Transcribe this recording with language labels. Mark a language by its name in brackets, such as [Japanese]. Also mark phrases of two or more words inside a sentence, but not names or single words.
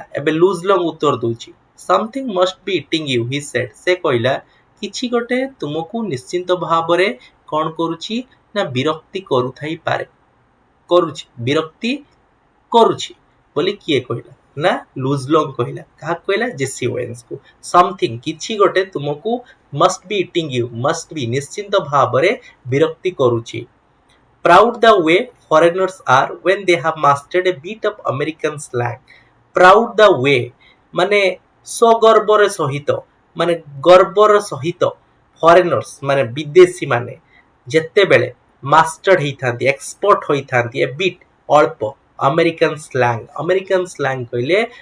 [Odia] ଏବେ ଲୁଜ ଲଙ୍ଗ ଉତ୍ତର ଦଉଛି [English] something must be eating you he said, [Odia] ସେ କହିଲା କିଛି ଗୋଟେ ତୁମକୁ ନିଶ୍ଚିନ୍ତ ଭାବରେ କଣ କରୁଛି ନା ବିରକ୍ତି କରୁଥାଇପାରେ, କରୁଛି ବିରକ୍ତି କରୁଛି ବୋଲି କିଏ କହିଲା ନା ଲୁଜ ଲଙ୍ଗ କହିଲା। କାହାକୁ କହିଲା? ଜେସି ଓୱେନ୍ସକୁ। ସମଥିଙ୍ଗ କିଛି ଗୋଟେ ତୁମକୁ [English] must be eating you, must be [Odia] ନିଶ୍ଚିନ୍ତ ଭାବରେ ବିରକ୍ତି କରୁଛି। [English] proud the way foreigners are when they have mastered a bit of American slang, proud the way [Odia] ମାନେ ସଗର୍ବର ସହିତ, ମାନେ ଗର୍ବର ସହିତ, ଫରେନର୍ସ ମାନେ ବିଦେଶୀ ମାନେ ଯେତେବେଳେ ମାଷ୍ଟର୍ଡ ହେଇଥାନ୍ତି, ଏକ୍ସପର୍ଟ ହୋଇଥାନ୍ତି, [English] a bit [Odia] ଅଳ୍ପ, [English] American slang, American slang [Odia] କହିଲେ